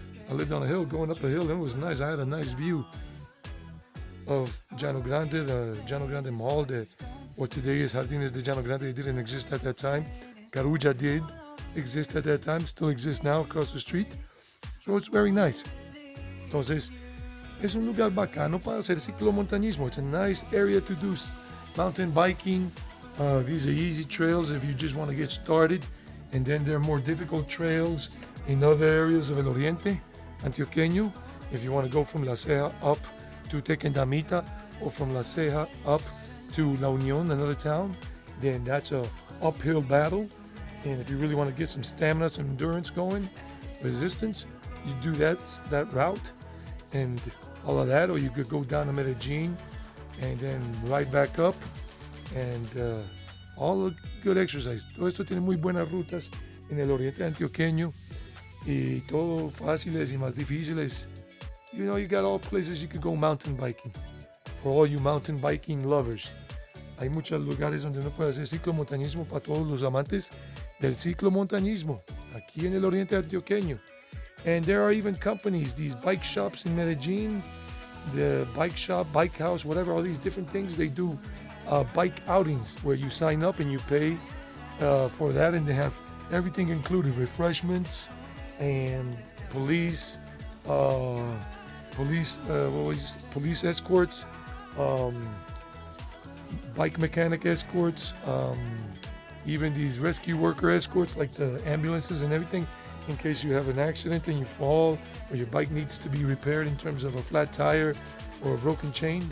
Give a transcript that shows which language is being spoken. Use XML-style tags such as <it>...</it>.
<en>I lived on a hill, going up a hill, and it was nice. I had a nice view of Llanogrande, the Llanogrande Mall, what today is Jardines De Llanogrande. It didn't exist at that time. Carulla did exist at that time, still exists now across the street. So it's very nice.</en> <es>Entonces, es un lugar bacano para hacer ciclomontañismo.</es> <en>It's a nice area to do mountain biking. These are easy trails if you just want to get started, and then there are more difficult trails in other areas of El Oriente, Antioqueño. If you want to go from La Ceja up to Tequendamita, or from La Ceja up to La Unión, another town, then that's a uphill battle. And if you really want to get some stamina, some endurance going, resistance, you do that route and all of that, or you could go down to Medellin and then ride back up. And all the good exercise.</en> <es>Todo esto tiene muy buenas rutas en el oriente antioqueño y todo fáciles y más difíciles.</es> <en>You know, you got all places you could go mountain biking. For all you mountain biking lovers.</en> <es>Hay muchos lugares donde uno puede hacer ciclomontañismo para todos los amantes del ciclomontañismo aquí en el oriente antioqueño.</es> <en>And there are even companies, these bike shops in Medellin, the bike shop, bike house, whatever, all these different things they do. Bike outings where you sign up and you pay for that, and they have everything included: refreshments and police escorts, bike mechanic escorts, even these rescue worker escorts like the ambulances and everything, in case you have an accident and you fall or your bike needs to be repaired in terms of a flat tire or a broken chain.</en>